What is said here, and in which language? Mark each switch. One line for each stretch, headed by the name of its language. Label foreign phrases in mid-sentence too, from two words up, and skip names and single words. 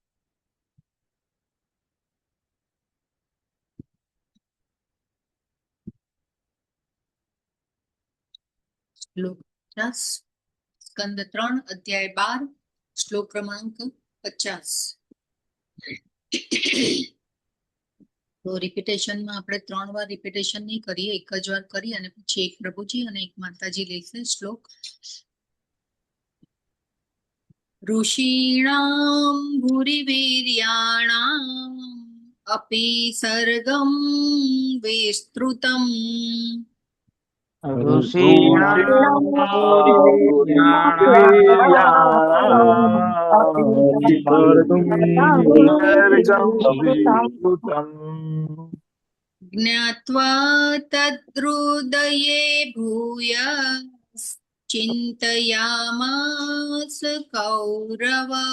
Gujarati: શ્લોક 50, સ્કંદ 3, અધ્યાય 12, શ્લોક ક્રમાંક 50. તો રિપીટેશનમાં આપણે 3 વાર રિપીટેશન નહીં કરીએ, એક જ વાર કરી અને પછી એક પ્રભુજી અને એક માતાજી લેશે શ્લોક.
Sanskrit: ऋषीणां भूरिवीर्याणाम् अपि सर्गं विस्तृतम् ऋषीणां ज्ञात्वा तद्हृदये भूय चिन्तयामास कौरव